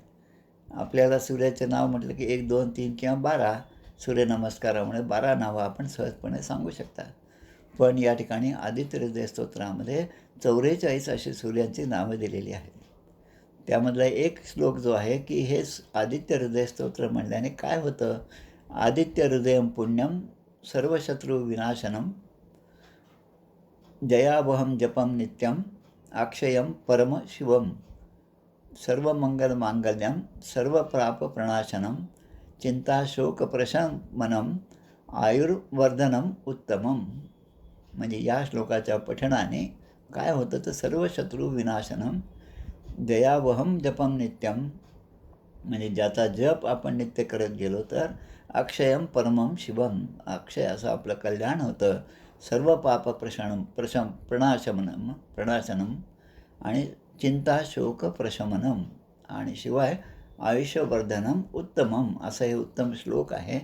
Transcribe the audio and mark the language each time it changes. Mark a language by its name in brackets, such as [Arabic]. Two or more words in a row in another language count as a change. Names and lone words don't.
[Marathi] आपल्याला सूर्याचे नाव म्हटलं की 1, 2, 3 किंवा 12 सूर्यनमस्कारामुळे 12 नावं आपण सहजपणे सांगू शकता. पण या ठिकाणी आदित्य हृदय स्तोत्रामध्ये 44 अशी सूर्यांची नावं दिलेली आहेत. त्यामधला एक श्लोक जो आहे की हे आदित्य हृदय स्तोत्र म्हणल्याने काय होतं, [Sanskrit] आदित्य हृदयम पुण्यम सर्वशत्रुविनाशनं जयावहं जपं नित्यं अक्षयं परमशिवं सर्वमंगलमांगल्यं सर्वपापप्रणाशनं चिंताशोकप्रशमनं आयुर्वर्धनम उत्तमम. [Marathi] म्हणजे या श्लोकाच्या पठणाने काय होतं तर [Sanskrit] सर्व शत्रू विनाशनम जयावहम जपम नित्यम, [Marathi] म्हणजे ज्याचा जप आपण नित्य करत गेलो तर [Sanskrit] अक्षयम परमम शिवम, [Marathi] अक्षय असं आपलं कल्याण होतं. [Sanskrit] सर्व पाप प्रणाशनम [Marathi] आणि [Sanskrit] चिंता शोक प्रशमनम, [Marathi] आणि शिवाय [Sanskrit] आयुष्यवर्धनम उत्तमम [Marathi] असं हे उत्तम श्लोक आहे.